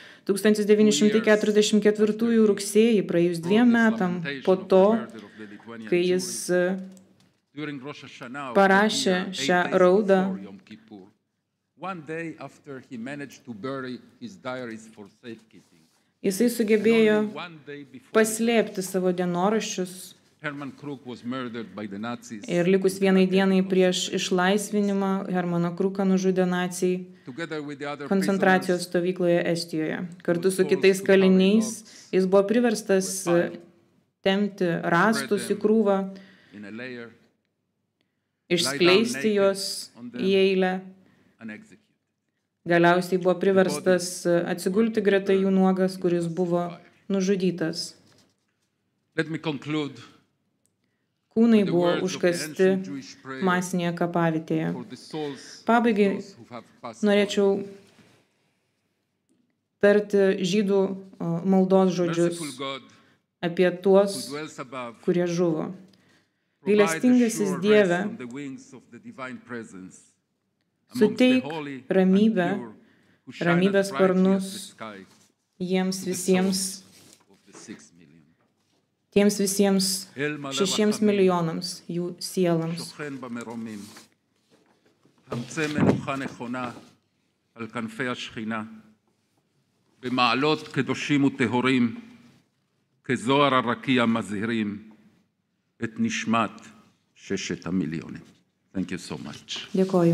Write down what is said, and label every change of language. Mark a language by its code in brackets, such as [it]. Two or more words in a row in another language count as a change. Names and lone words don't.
[lt] 1944 rugsėjį, praėjus 2 metam po to, kai jis parašė šią raudą, jisai sugebėjo paslėpti savo dienoraščius [en] Herman Kruk was murdered by the Nazis. [lt] Ir likus vienai dienai prieš išlaisvinimą Hermaną Kruką nužudė naciai [en] Together with the other [lt] koncentracijos [en] prisoners, [lt] stovykloje Estijoje. Kartu su kitais kaliniais jis buvo priverstas tempti rąstus į krūvą, [en] in a layer [lt] išskleisti juos į eilę. [en] and executed. [lt] Galiausiai buvo priverstas atsigulti greta jų nuogas, kuris buvo nužudytas. [en] Let me conclude [lt] Kūnai buvo užkasti masinėje kapavietėje. [en] for the souls [lt] Pabaigai [en] of those who have passed [lt] norėčiau tarti žydų maldos [en] on. [lt] žodžius [en] Merciful God, [lt] apie [en] who [lt] tuos, [en] dwells above, [lt] kurie žuvo. [en] provide a [lt] Gailestingasis [en] sure [lt] Dieve, [en] rest on the wings of the divine presence amongst the [lt] suteik [en] holy and [lt] ramybę, [en] pure who shine [lt] ramybės [en] as brightly [lt] sparnus [en] as the sky [lt] jiems [en] to the [lt] visiems, [en] souls of the 6 million. [lt] tiems visiems 6 milijonams jų sielams. [he] שוכן במרומים, המצא מנוחה נכונה על כנפי השכינה, במעלות קדושים וטהורים, כזוהר הרקיע מזהירים את נשמת 6 המיליונים. [en] Thank you so much. [lt] Dėkoju.